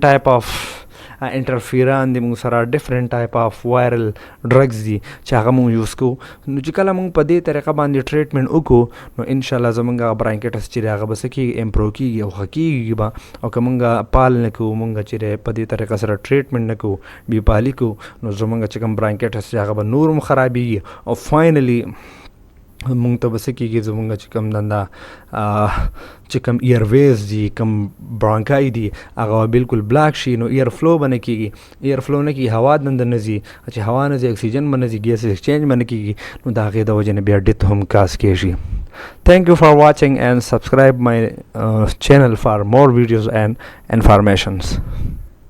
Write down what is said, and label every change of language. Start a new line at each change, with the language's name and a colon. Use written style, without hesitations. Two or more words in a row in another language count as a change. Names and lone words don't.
English: type of interferon
Pashto: دي مونږ سره
English: different type of viral drugs
Pashto: دي چې هغه مونږ یوز کوو نو چې کله مونږ په دې طریقه باندې ټریټمنټ وکړو نو انشاءالله زمونږ هغه برانکیټس چې دی هغه به څه کېږي امپروو کېږي او ښه کېږي به او که مونږ پال نه کوو مونږ چې دی په دې طریقه سره ټریټمنټ نه کوو بې پالي کوو نو زمونږ چې کوم برانکیټس دی هغه به نور هم خرابېږي او فاینلي مونږ ته به څه کېږي زمونږ چې کوم دنده چې کوم
English: air ways
Pashto: دي کوم برانکای دي هغه بالکل بلاک شي نو
English: air flow
Pashto: به نه کېږي
English: air flow
Pashto: نه کېږي هوا دنده نه ځي چې هوا نه ځي اکسیجن به نه ځي
English: gas exchange
Pashto: به نه کېږي نو د هغې د وجې نه بیا ډیت هم کاز کېږي
English: Thank you for watching and subscribe my channel for more videos and informations.